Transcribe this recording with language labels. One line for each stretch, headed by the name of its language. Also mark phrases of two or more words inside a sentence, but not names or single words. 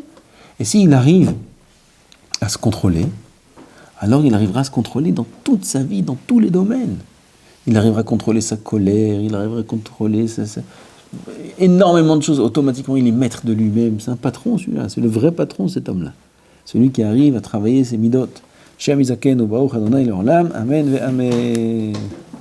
French: Et s'il arrive à se contrôler, alors il arrivera à se contrôler dans toute sa vie, dans tous les domaines. Il arrivera à contrôler sa colère, il arrivera à contrôler énormément de choses. Automatiquement, il est maître de lui-même. C'est un patron, celui-là. C'est le vrai patron, cet homme-là. Celui qui arrive à travailler ses midot.
Hebrew: שם יזכנו ברוך אדוני לעולם. אמן ואמן.